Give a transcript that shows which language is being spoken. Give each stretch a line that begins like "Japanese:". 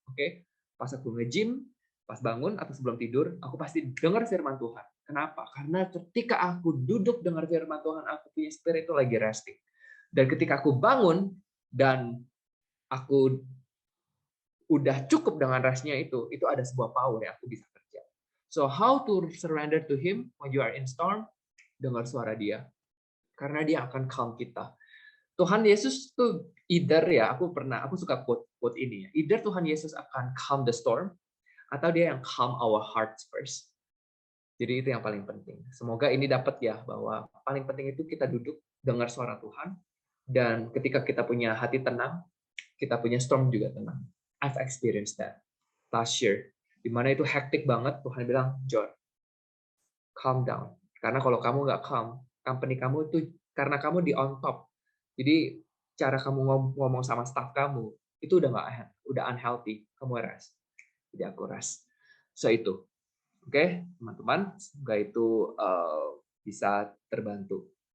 Indonesian: Oke, pas aku nge-gym, pas bangun atau sebelum tidur, aku pasti dengar firman Tuhan. Kenapa? Karena ketika aku duduk dengar firman Tuhan, aku punya spirit itu lagi resting. Dan ketika aku bangun dan aku udah cukup dengan restnya itu ada sebuah power yang aku bisa kerja.
English: So how to surrender to Him when you are in storm?
Indonesian: Dengar suara Dia, karena Dia akan calm kita. Tuhan Yesus tuh either ya, aku suka quote ini ya.
English: Either Tuhan Yesus akan calm the storm
Indonesian: atau Dia yang
English: calm our hearts first.
Indonesian: Jadi itu yang paling penting. Semoga ini dapat ya, bahwa paling penting itu kita duduk dengar suara Tuhan, dan ketika kita punya hati tenang, kita punya storm juga tenang.
English: I've experienced that last year,
Indonesian: di mana itu hektik banget. Tuhan bilang, John,
English: calm down.
Indonesian: Karena kalau kamu nggak calm, company kamu itu karena kamu di
English: on top.
Indonesian: Jadi cara kamu ngomong sama staff kamu itu udah unhealthy. Kamu rest. Jadi aku rest. So itu, oke, teman-teman. Semoga itu bisa terbantu.